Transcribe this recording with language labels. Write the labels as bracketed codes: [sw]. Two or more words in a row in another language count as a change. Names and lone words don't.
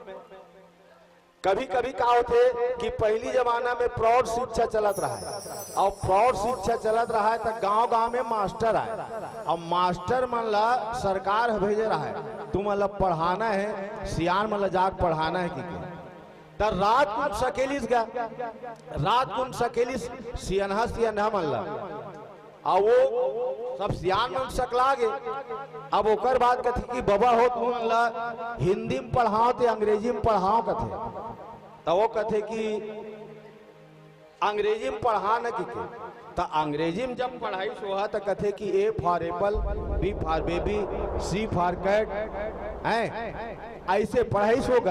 [hne] कभी कभी का होते कि पहली जमाना में प्रौढ़ शिक्षा चलत रहा है, और प्रौढ़ शिक्षा चलत रहा है तो गांव गांव में मास्टर आए, और मास्टर मन ला सरकार भेजे रहा है तुम मतलब पढ़ाना है, सियान मतलब जाकर पढ़ाना है कि तो रात को सकेलिस गया, रात को सकेलिस सियनहा सियनहा मन ला, और वो सब सियान मन सकला गे। अब ओकर बाद कथे कि बाबा हो तुम ला हिंदी में पढ़ाओ ते अंग्रेजी में पढ़ाओ कथे, तो वो कथे कि अंग्रेजी में पढ़ा न कि तो अंग्रेजी में जब पढ़ाई सोहा तो कथे कि [en] A for apple, B for baby, C for cat, [hne] ऐसे पढ़ाई सोगा।